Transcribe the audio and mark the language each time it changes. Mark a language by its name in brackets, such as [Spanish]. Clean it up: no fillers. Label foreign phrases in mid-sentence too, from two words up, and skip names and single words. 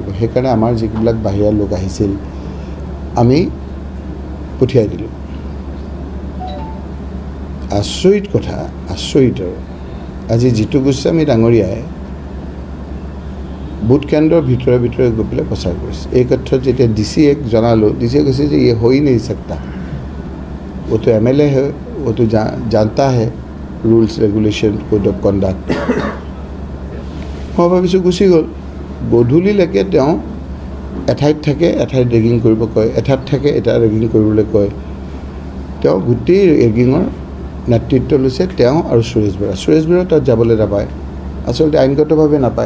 [Assamese] সেইকাৰণে আমাৰ যিবিলাক বাহিৰৰ লোক আহিছিল আমি পঠিয়াই দিলোঁ। আচৰিত কথা, আচৰিত। আৰু আজি জিতু গোস্বামী ডাঙৰীয়াই ভোট কেন্দ্ৰৰ ভিতৰে গৈ পেলাই প্ৰচাৰ কৰিছে। এই ক্ষেত্ৰত যেতিয়া DC-ক জনালোঁ, DC-য়ে কৈছে যে [Hindi] ये हो ही नहीं सकता, वो तो MLA है, वो तो जानता है [English] rules regulation code of conduct. [Assamese] মই ভাবিছোঁ গুচি গ'ল। গধূলিলৈকে তেওঁ এঠাইত থাকে, এঠাইত ৰেগিং কৰিব কয়, এঠাইত থাকে, এটা ৰেগিং কৰিবলৈ কয়। তেওঁ গোটেই ৰেগিঙৰ নেতৃত্ব লৈছে তেওঁ আৰু সুৰেশ বৰা তাত যাবলৈ নাপায়, আচলতে আইনগতভাৱে নাপায়।